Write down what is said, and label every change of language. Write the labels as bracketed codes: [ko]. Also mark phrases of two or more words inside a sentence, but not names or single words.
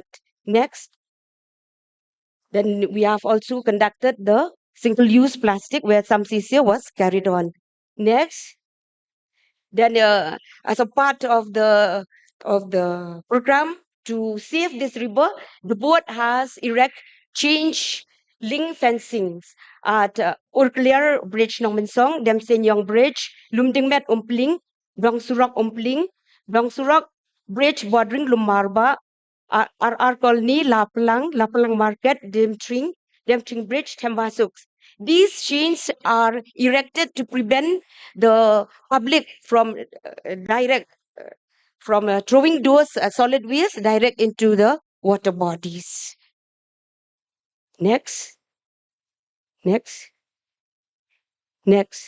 [en] Next, then we have also conducted the single-use plastic where some CCA was carried on. Next, then as a part of the program to save this river, the board has erect change link fencings at Urkliar Bridge Nong Minsong, Dem Senyong Bridge, Lumdingmet Umpling, Dong Surak Umpling, Dong Surak Bridge bordering Lumarba, RR Colony, Lapalang Market, Demtring Bridge, Thembasuks. These chains are erected to prevent the public from direct from throwing those solid waste direct into the water bodies. Next, next, next.